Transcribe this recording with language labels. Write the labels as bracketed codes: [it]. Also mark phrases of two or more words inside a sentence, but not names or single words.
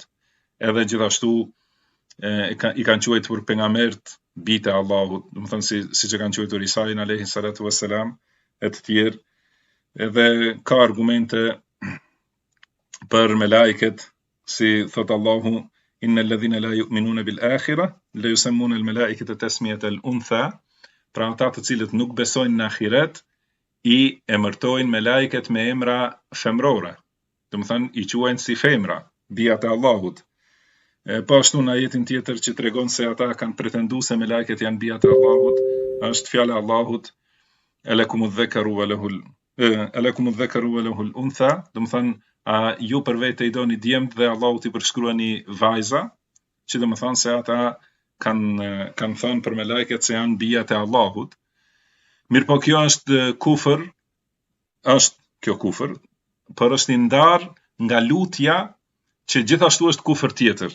[sq] Edhe gjithashtu i kanë quajtur pejgambert bijt e Allahut, do të thënë siç e kanë quajtur Isain [ar] عليه الصلاة والسلام [sq] e të tjerë. Edhe ka argumente për me lajket, si thot Allahu: [ar] "إن الذين لا يؤمنون بالآخرة ليسمون الملائكة تسمية الأنثى", [sq] pra ata të cilët nuk besojnë në ahiret i emërtojnë me lajket me emra femrore, do të thënë i quajnë si femra, bijat e Allahut. Po ashtu në ajetin tjetër që tregon se ata kanë pretenduar se me lajket janë bijat e Allahut, është fjala e Allahut: [ar] "ألكم الذكر وله الأنثى", [sq] do të thënë ju për vete i doni djemt dhe Allahut i përshkruani vajza, që do të thënë se ata kanë thënë për me lajket se janë bijat e Allahut. Mirë po kjo është kufër, por është i ndarë nga lutja që gjithashtu është kufër tjetër.